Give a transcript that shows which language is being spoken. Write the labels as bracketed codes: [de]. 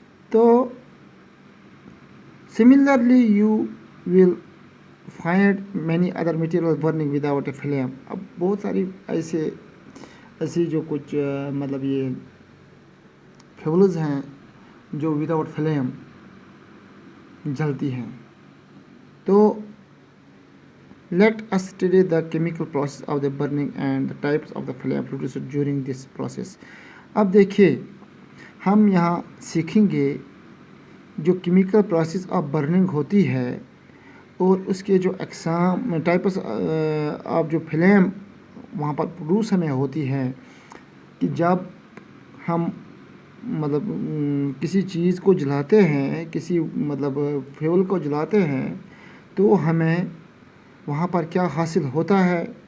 [en] تو similarly you will find many other material burning without a flame. [ur] اب بہت ساری ایسی جو کچھ مطلب یہ فیولز ہیں جو وداؤٹ فلیم جلتی ہیں. [en] تو let us study the chemical process of the burning and the types of the flame produced during this process. [ur] اب دیکھیے، ہم یہاں سیکھیں گے جو کیمیکل پروسیس آف برننگ ہوتی ہے اور اس کے جو اقسام ٹائپس آف جو فلیم وہاں پر پروڈیوس ہمیں ہوتی ہے کہ جب ہم مطلب کسی چیز کو جلاتے ہیں، کسی مطلب فیول کو جلاتے ہیں تو ہمیں وہاں پر کیا حاصل ہوتا ہے۔